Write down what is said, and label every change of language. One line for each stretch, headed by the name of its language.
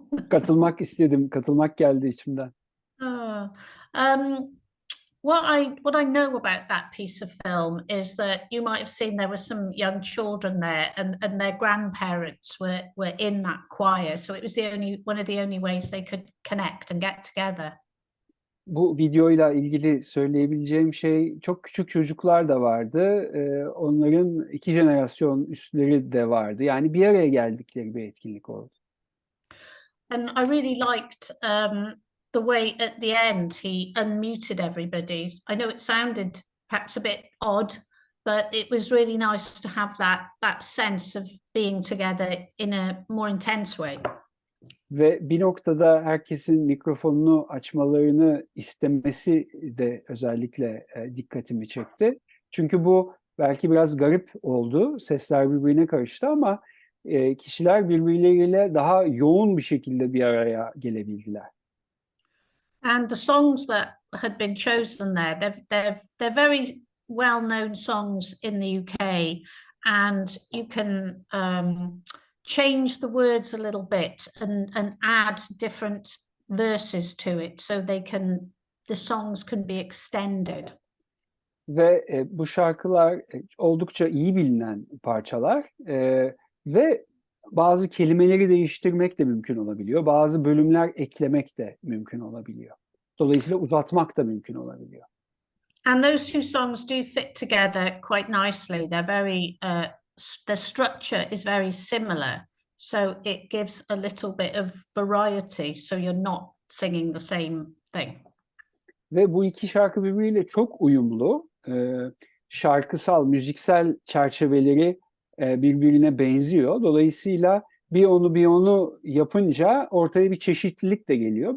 Turkish: Katılmak istedim, katılmak geldi içimden.
English: Oh, what I know about that piece of film is that you might have seen there were some young children there, and their grandparents were in that choir, so it was one of the only ways they could connect and get together.
Turkish: Bu videoyla ilgili söyleyebileceğim şey, çok küçük çocuklar da vardı. Onların 2 jenerasyon üstleri de vardı. Yani bir araya geldikleri bir etkinlik oldu.
English: And I really liked the way at the end he unmuted everybody. I know it sounded perhaps a bit odd, but it was really nice to have that sense of being together in a more intense way.
Turkish: Ve bir noktada herkesin mikrofonunu açmalarını istemesi de özellikle dikkatimi çekti. Çünkü bu belki biraz garip oldu. Sesler birbirine karıştı ama kişiler birbirleriyle daha yoğun bir şekilde bir araya gelebildiler.
English: And the songs that had been chosen there, they're very well-known songs in the UK, and you can change the words a little bit and add different verses to it, so the songs can be extended.
Turkish: Ve bu şarkılar oldukça iyi bilinen parçalar ve bazı kelimeleri değiştirmek de mümkün olabiliyor. Bazı bölümler eklemek de mümkün olabiliyor. Dolayısıyla uzatmak da mümkün olabiliyor.
English: And those two songs do fit together quite nicely. They're very, the structure is very similar. So it gives a little bit of variety. So you're not singing the same thing.
Turkish: Ve bu iki şarkı birbiriyle çok uyumlu. Şarkısal, müziksel çerçeveleri birbirine benziyor. Dolayısıyla bir onu yapınca ortaya bir çeşitlilik de geliyor.